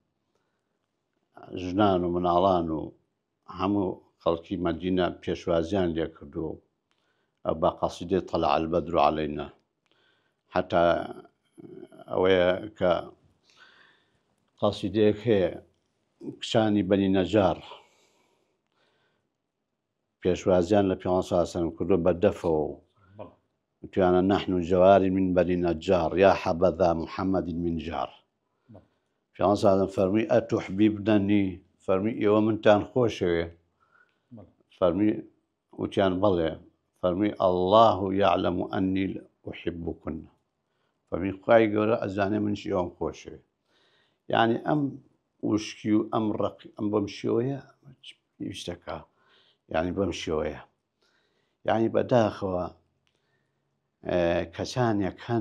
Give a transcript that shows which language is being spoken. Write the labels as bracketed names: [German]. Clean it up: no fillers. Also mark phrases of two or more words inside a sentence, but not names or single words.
[Central Kurdish] ژنان و مناڵان و هەموو خەڵکی مەدینە پێشوازیان لێ کردو ئەو بە قەسیدەی [Arabic] طەلع البەدر عەلەینا [Central Kurdish] حتا ئەوەیە کە قەسیدەیەک هەیە کچانی بەنی نەجار پێشوازیان لە پێغەمبەر [Arabic] صلی الله علیه و سلم [Central Kurdish] کردو بە دەفەوە وتیانە [Arabic] نحن جواری من بەنی نەجار یا حەبەذا محەممەد من جار. [Central Kurdish] پێغەمبەر [Arabic] صلی الله علیه و سلم [Central Kurdish] فەرمووی ئەتوحبیبنەنی فەرمووی ئێوە منتان خۆشەوێ فەرمووی وتیان بەڵێ فەرمووی [Arabic] الله يعلم أني أحبكن [Central Kurdish] فەرمووی خوای گەورە ئەزانێ منیش ئێوەم خۆشەوێ. یعنی ئەم وشکی و ئەم ڕەقی ئەم بەم شێوەیە شتەکە یعنی بەم شێوەیە یعنی بەداخەوە کەسانێک هەن